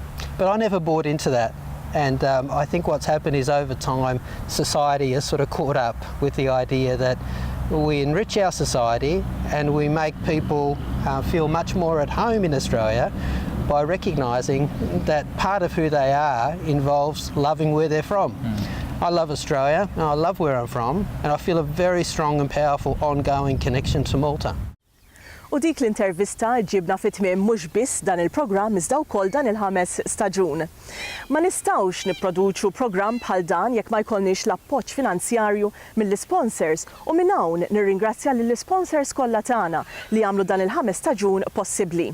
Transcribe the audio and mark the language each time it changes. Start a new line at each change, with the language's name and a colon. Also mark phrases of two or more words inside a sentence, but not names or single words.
English: But I never bought into that. And I think what's happened is over time, society has sort of caught up with the idea that we enrich our society and we make people feel much more at home in Australia by recognising that part of who they are involves loving where they're from. I love Australia, and I love where I'm from, and I feel a very strong and powerful ongoing connection to Malta.
Maltese: U dik l-intervista ġibna fit-tmiem mhux biss dan il-programm iżda wkoll dan il-5 staġun. Ma nistgħux nipproduċu programm bħal dan jekk ma jkollniex l-appoġġ finanzjarju mill-sponsors u minn hawn nirringrazzja lill-sponsors kollha tagħna li għamlu dan il-5 staġun possibbli.